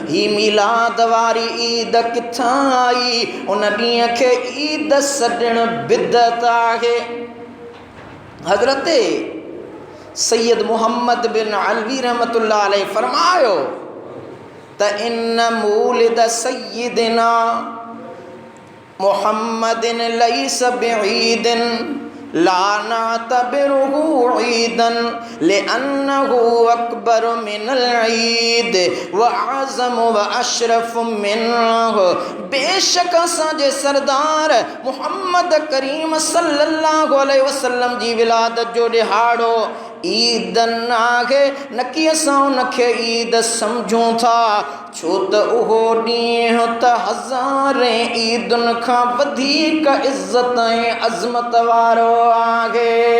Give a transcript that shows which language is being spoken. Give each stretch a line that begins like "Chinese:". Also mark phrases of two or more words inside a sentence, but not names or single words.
Sindhi: ही मीलाद वारी ईद किथां आई? उन ॾींहं खे ईद सॾणु बिदअत आहे।
Arabic: हज़रत सैयद मुहम्मद बिन अलवी رحمة الله عليه
Sindhi: फरमायो त
Arabic: إن مولد سيدنا محمد ليس بعيد لا نعتبره عيدا لأنه أكبر من العيد وأعظم وأشرف منه.
Sindhi: बेशक असांजे सरदार मुहम्मद करीम
Arabic: صلى الله عليه وسلم
Sindhi: जी विलादत जो ॾिहाड़ो ईद न आहे, न कि असां उनखे ईद सम्झूं था, छो त उहो ॾींहुं त हज़ारे ईदुनि खां वधीक इज़त ऐं अज़मत वारो आहे।